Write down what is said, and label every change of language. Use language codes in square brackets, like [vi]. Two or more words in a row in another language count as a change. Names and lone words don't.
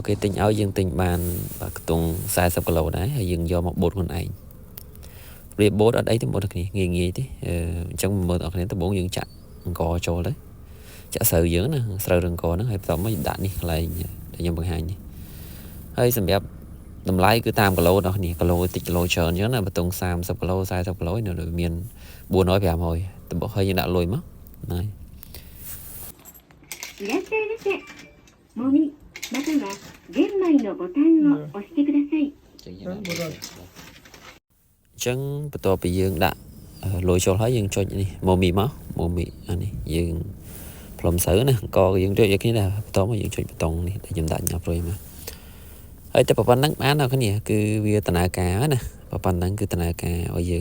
[km] គេទិញឲ្យយើងទិញបានខ្ទង់40គីឡូដែរហើយយើងយកមកបូតខ្លួនឯងរៀបបូតអត់អីទេបងប្អូនអ្នកគ្នាងាយទេអញ្ចឹងមើលអ្នកគ្នាដំបូងយើងចាក់អង្គចូលទៅចាក់ស្រូវយើងណាស្រូវរង្គហ្នឹងហើយបន្ទាប់មកដាក់នេះកន្លែងដែលខ្ញុំបង្ហាញនេះហើយសម្រាប់តម្លៃគឺតាមគីឡូអ្នកគ្នាគីឡូតិចគីឡូច្រើនអញ្ចឹងណាបើតុង30គីឡូ40គីឡូនៅមាន400 500តំបហើយយើងដាក់លុយមកណា [ja] いらっしゃいませ。もみまたは玄米のボタンを押してください。 [km] អញ្ចឹងបន្ទាប់ពីយើងដាក់លុយចូលហើយយើងចុចនេះម៉ូមីមកម៉ូមីអានេះយើងផ្លុំស្រូវណាអង្គយើងចុចឲ្យគ្នាដែរបន្ទាប់មកយើងចុចប៊ូតុង នេះដែលខ្ញុំដាក់ញ៉ាប់រួយមកហើយតែប៉ុណ្្នឹងបានដល់គ្នាគឺវាដំណើរការណាប៉ុណ្្នឹងគឺដំណើរការឲ្យយើង